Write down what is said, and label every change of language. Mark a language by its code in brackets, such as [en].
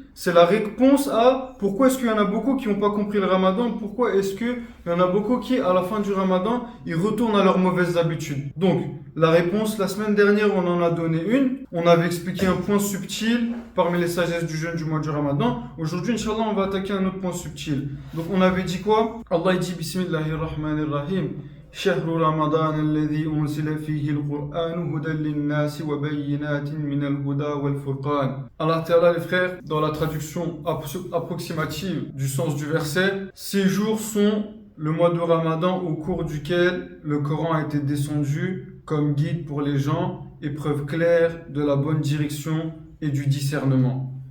[fr] c'est la réponse à pourquoi est-ce qu'il y en a beaucoup qui n'ont pas compris le ramadan, pourquoi est-ce qu'il y en a beaucoup qui, à la fin du ramadan, ils retournent à leurs mauvaises habitudes. Donc, la réponse, la semaine dernière, on en a donné une. On avait expliqué un point subtil parmi les sagesses du jeûne du mois du ramadan. Aujourd'hui, Inch'Allah, on va attaquer un autre point subtil. Donc, on avait dit quoi? Allah dit Bismillahirrahmanirrahim. [ar] شهر رمضان الذي أنزل فيه القرآن هدى للناس وبينات من الهدى والفرقان. [fr] Allah Ta'ala, les frères, dans la traduction approximative du sens du verset, ces jours sont le mois de Ramadan au cours duquel le Coran a été descendu comme guide pour les gens et preuve claire de la bonne direction et du discernement.